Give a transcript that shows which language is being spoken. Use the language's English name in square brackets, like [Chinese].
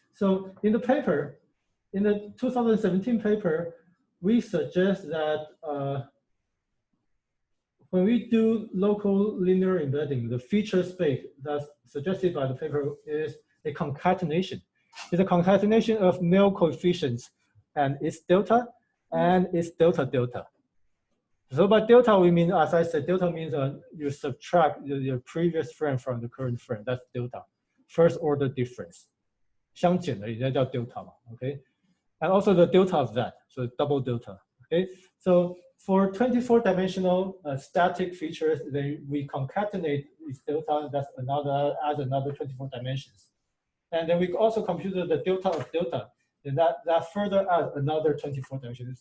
[English] So in the paper, in the 2017 paper, we suggest that when we do local linear embedding, the feature space that's suggested by the paper is a concatenation. It's a concatenation of male coefficients and its delta and its delta delta. So by delta, we mean, as I said, delta means you subtract your previous frame from the current frame. That's delta, first order difference. [Chinese] 相减的也叫 delta 嘛, okay? [English] And also the delta of that, so double delta, okay? So for 24-dimensional static features, then we concatenate this delta, that's adds another 24 dimensions. And then we also computed the delta of delta, and that further adds another 24 dimensions.